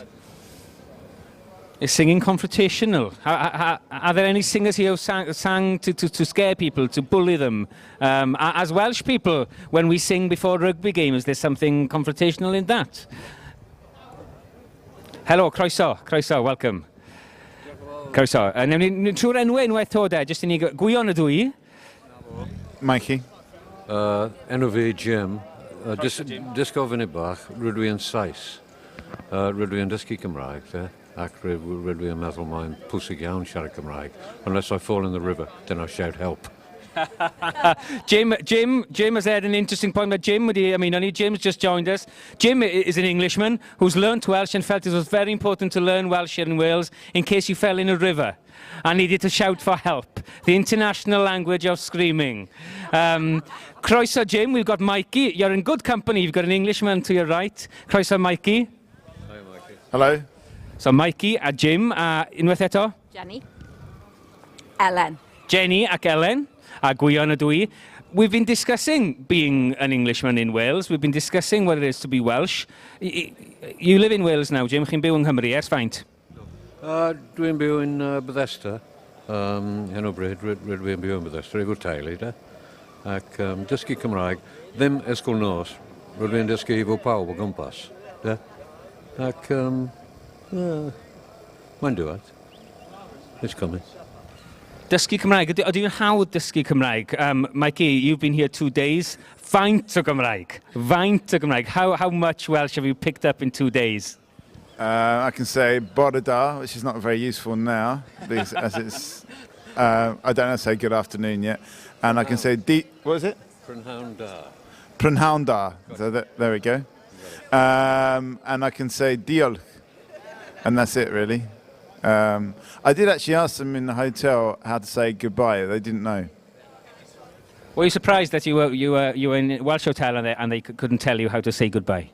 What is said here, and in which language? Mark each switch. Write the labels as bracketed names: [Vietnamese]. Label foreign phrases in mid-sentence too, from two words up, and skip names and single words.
[English] Is singing confrontational? Are there any singers here who sang to scare people, to bully them? As Welsh people, when we sing before rugby games, there's something confrontational in that. Hello, croeso, welcome. [Welsh] Croeso. Newn ni trwy'r enwau unwaith o de, jyst i ni gwion y dwy. Mikey. Enw fi Jim. Just gofyn i bach, rydw i'n Sais. Rydw i'n dysgu Cymraeg, de. Ac rydw i'n meddwl mae'n pwysig iawn siarad Cymraeg. [English] Unless I fall in the river, then I'll shout help. Jim has had an interesting point. But Jim's just joined us. Jim is an Englishman who's learnt Welsh and felt it was very important to learn Welsh here in Wales in case you fell in a river and needed to shout for help. The international language of screaming. Croeso, Jim. We've got Mikey. You're in good company. You've got an Englishman to your right. [Welsh] Croeso, Mikey. [English] Hi, Mikey. Hello. [Welsh] So Mikey a Jim unwaith eto? Jenny. Ellen. Jenny ac Ellen a gwion y dwy. [English] We've been discussing being an Englishman in Wales. We've been discussing what it is to be Welsh. You live in Wales now, Jim. [Welsh] Chi'n byw yng Nghymru ers faint? Dwi'n byw yn Bethesda. Hyn o bryd, rydw i'n byw yn Bethesda, i'w teulu, de. Ac dysgu Cymraeg, ddim ysgol nos, rydw i'n dysgu i fod pawb o gwmpas, de. Ac mae'n dŵad. [English] It's coming. [Welsh] Dysgu Cymraeg. Ydy yw'n hawdd dysgu Cymraeg? [English] Mikey, you've been here 2 days. [Welsh] Faint o Gymraeg? Faint o Gymraeg? [English] How much Welsh have you picked up in 2 days? I can say [Welsh] bore da, [English] which is not very useful now, because as it's, I don't know how to say good afternoon yet. And I can say, what is it? [Welsh] Prynhawn da. Prynhawn da. [English] So there we go. And I can say diolch. And that's it, really. I did actually ask them in the hotel how to say goodbye. They didn't know. Were you surprised that you were in a Welsh hotel and they couldn't tell you how to say goodbye?